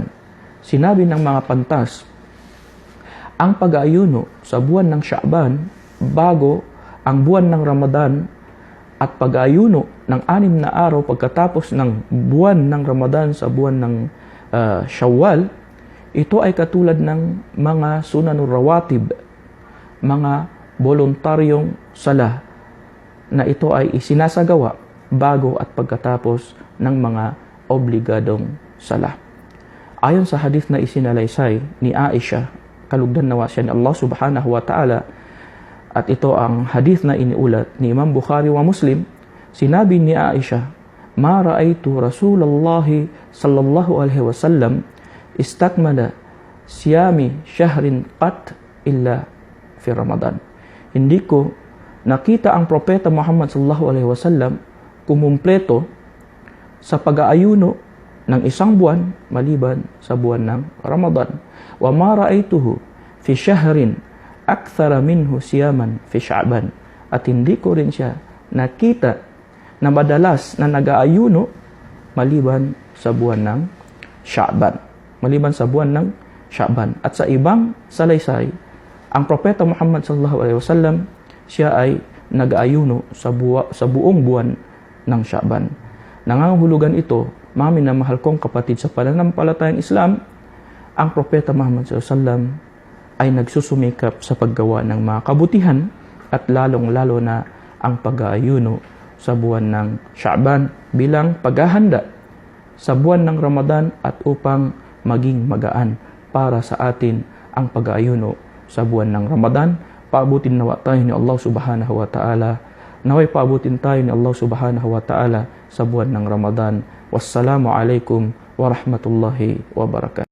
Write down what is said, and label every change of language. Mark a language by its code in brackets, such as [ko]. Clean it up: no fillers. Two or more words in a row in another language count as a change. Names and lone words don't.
[tl] Sinabi ng mga pantas, ang pag-aayuno sa buwan ng Sha'ban bago ang buwan ng Ramadan at pag-aayuno ng 6 na araw pagkatapos ng buwan ng Ramadan sa buwan ng Shawwal, ito ay katulad ng mga [ar] سنن الرواتب, [tl] mga voluntaryong sala na ito ay isinasagawa bago at pagkatapos ng mga obligadong sala. Ayon sa hadith na isinalaysay ni Aisha, kalugdan nawa siya ni Allah [ar] سبحانه وتعالى, [tl] at ito ang hadith na iniulat ni Imam Bukhari wa Muslim, sinabi ni Aisha, [ar] ما رأيت رسول الله صلى الله عليه وسلم استكمل صيام شهر قط إلا في رمضان. [tl] Hindi ko nakita ang Propeta Muhammad [ar] صلى الله عليه وسلم [tl] kumumpleto sa pag-aayuno ng isang buwan maliban sa buwan ng Ramadan. [ar] وما رأيته في شهر أكثر منه صياما في شعبان. [tl] At hindi ko rin siya nakita na madalas na nag-aayuno maliban sa buwan ng Sha'ban. Maliban sa buwan ng Sha'ban. At sa ibang salaysay, ang Propeta Muhammad [ar] صلى الله عليه وسلم, [tl] siya ay nag-aayuno sa buong buwan ng Sha'ban. Nangangahulugan ito, mga minamahal kong kapatid sa pananampalatayang Islam, ang Propeta Muhammad [ar] صلى الله عليه وسلم [tl] ay nagsusumikap sa paggawa ng mga kabutihan at lalong-lalo na ang pag-aayuno sa buwan ng Sha'ban bilang paghahanda sa buwan ng Ramadan at upang maging magaan para sa atin ang pag-aayuno sa buwan ng Ramadan. Paabutin nawa tayo ni Allah [ar] سبحانه وتعالى. [tl] Naway paabutin tayo ni Allah [ar] سبحانه وتعالى [tl] sa buwan ng Ramadan. [ar] والسلام عليكم ورحمة الله وبركاته.